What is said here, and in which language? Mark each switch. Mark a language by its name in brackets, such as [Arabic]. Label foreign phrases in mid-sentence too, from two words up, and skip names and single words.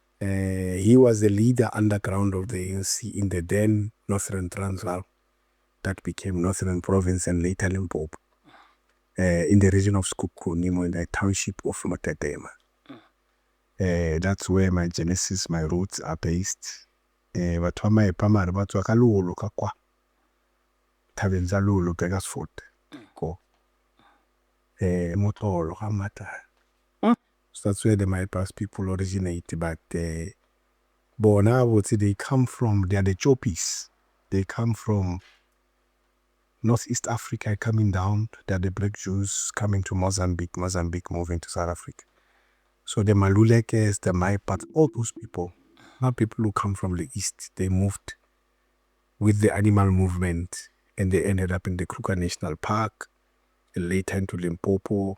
[English] He was the leader underground of the ANC in the then Northern Transvaal that became Northern Province and later Limpopo, in the region of Skukuni, in the township of Motetema. That's where my genesis, my roots are based. [Northern Sotho] Batho ba Maepa mare ba tswa ka Lolo ka kwa. Thabeng tsa Lolo Begersfort. Ko. Motlolo ga Matala. [English] So that's where the Maepas people originate. But bona they come from, they are the Chopis. They come from Northeast Africa coming down. They are the Black Jews coming to Mozambique moving to South Africa. So the Malulekes, the Maepas, all those people, not people who come from the East, they moved with the animal movement and they ended up in the Kruger National Park and later into Limpopo.